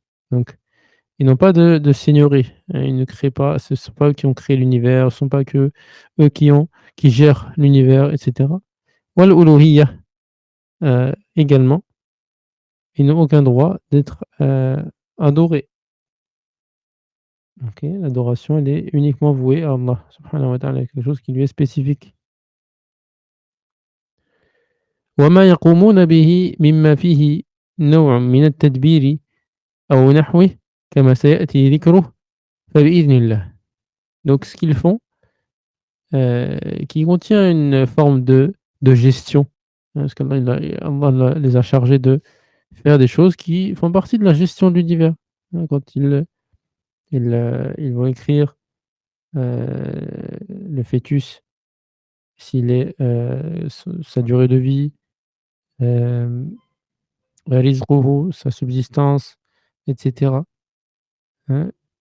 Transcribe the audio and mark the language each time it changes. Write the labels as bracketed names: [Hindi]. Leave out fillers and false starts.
[French] Donc, ils n'ont pas de seigneurie, ils ne créent pas, ce ne sont pas eux qui ont créé l'univers, ce ne sont pas que eux qui gèrent l'univers, et cetera. Wal uluhiyya, également, ils n'ont aucun droit d'être, adorés. OK, l'adoration, elle est uniquement vouée à Allah subhanahu wa ta'ala, quelque chose qui lui est spécifique. [Arabic] وما يقومون به مما فيه نوع من التدبير أو نحوه كما سيأتي ذكره فبإذن الله. [French] Donc ce qu'ils font, qui contient une forme de gestion, hein, parce qu'Allah Allah les a chargés de faire des choses qui font partie de la gestion de l'univers. Hein, quand ils vont écrire, le fœtus, s'il est, sa durée de vie, hem, rizquhu, sa subsistance, et cetera, hein.